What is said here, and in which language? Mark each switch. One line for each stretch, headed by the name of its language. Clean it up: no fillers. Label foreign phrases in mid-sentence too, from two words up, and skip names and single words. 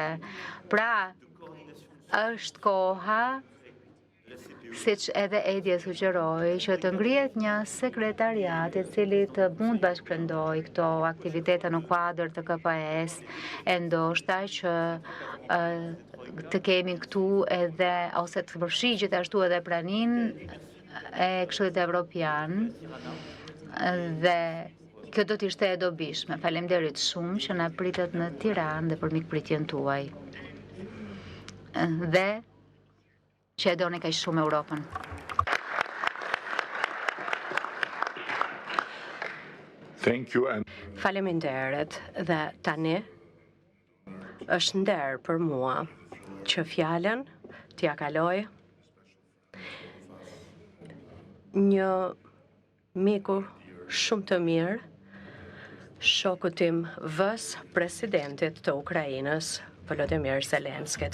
Albanian: Pra, është koha, siç edhe Edje sugjeroi, që të ngrihet një sekretariat i cili të mund bashkëprendoj këto aktivitete në kuadër të KPS, e ndoshta që të kemi këtu edhe ose të përfshi gjithashtu edhe pranin e Këshillit Evropian dhe kjo do të ishte e dobishme. Faleminderit shumë që na pritet në Tiranë dhe për mikpritjen tuaj. Dhe që e doni kaq shumë Europën.
English: Thank you and
Albanian: Faleminderit dhe tani është nder për mua që fjalën t'ja kaloj një miku shumë të mirë, shoku tim vës presidentit të Ukrainës, Volodymyr Zelenski.